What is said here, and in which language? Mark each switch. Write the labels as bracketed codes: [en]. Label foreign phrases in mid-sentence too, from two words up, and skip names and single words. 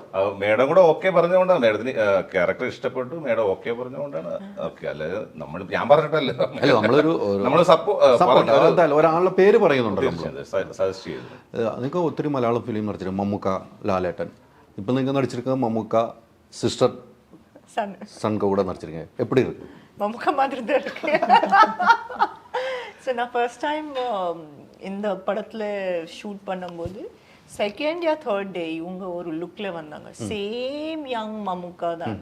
[ml] മേഡം കൂടെ ഓക്കെ പറഞ്ഞുകൊണ്ടാണ്, മേഡത്തിന് ക്യാരക്ടർ ഇഷ്ടപ്പെട്ടു, മേഡം ഓക്കെ പറഞ്ഞുകൊണ്ടാണ്. ഓക്കെ, അല്ലാതെ ഞാൻ പറഞ്ഞിട്ടല്ല, അല്ല നമ്മളൊരു ഒരാളുടെ പേര് പറയുന്നുണ്ടല്ലോ, സജസ്റ്റ് ചെയ്തു. നിങ്ങൾക്ക് ഒത്തിരി മലയാളം ഫിലിം നടിച്ചിട്ടുണ്ട്, മമ്മൂക്ക, ലാലേട്ടൻ. ഇപ്പം നിങ്ങൾ നടിച്ചിരിക്കുന്നത് മമ്മൂക്ക [ta] சிஸ்டர் சன் கூட நடிச்சிருக்கேன். எப்படி இருக்கு? மம்முக்கா மாதிரி தான் இருக்கு. ஸோ நான் [en] first time [ta] இந்த படத்தில் ஷூட் பண்ணும்போது செகண்ட் யா [en] third day [ta] இவங்க ஒரு லுக்கில் வந்தாங்க. [en] same young [ta] மம்முக்கா தான்.